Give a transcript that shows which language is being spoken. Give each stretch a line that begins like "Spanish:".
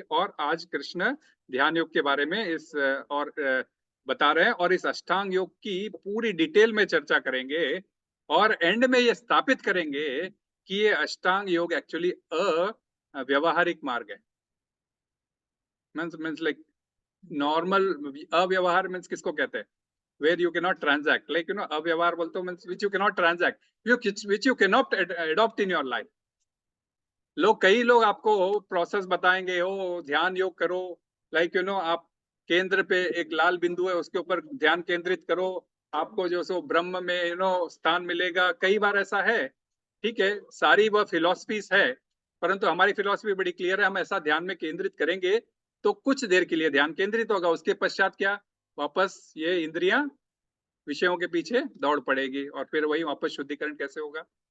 Hindi: और आज कृष्ण ध्यान योग के बारे में इस और बता रहे हैं, और इस अष्टांग योग की पूरी डिटेल में चर्चा करेंगे, और एंड में ये स्थापित करेंगे कि ये अष्टांग योग एक्चुअली अव्यवहारिक मार्ग है।
English: means like normal
Hindi: अव्यवहार मीन्स किसको कहते हैं?
English: where you cannot transact, like
Hindi: अव्यवहार बोलते हो
English: means which you cannot transact, which you cannot adopt in your life.
Hindi: कई लोग आपको प्रोसेस बताएंगे, ओ ध्यान योग करो, लाइक आप केंद्र पे एक लाल बिंदु है, उसके ऊपर ध्यान केंद्रित करो, आपको जो सो ब्रह्म में स्थान मिलेगा। कई बार ऐसा है, ठीक है, सारी वह फिलॉसफीज है, परंतु हमारी फिलॉसफी बड़ी क्लियर है। हम ऐसा ध्यान में केंद्रित करेंगे तो कुछ देर के लिए ध्यान केंद्रित होगा, उसके पश्चात क्या, वापस ये इंद्रियां विषयों के पीछे दौड़ पड़ेगी, और फिर वही वापस शुद्धिकरण कैसे होगा?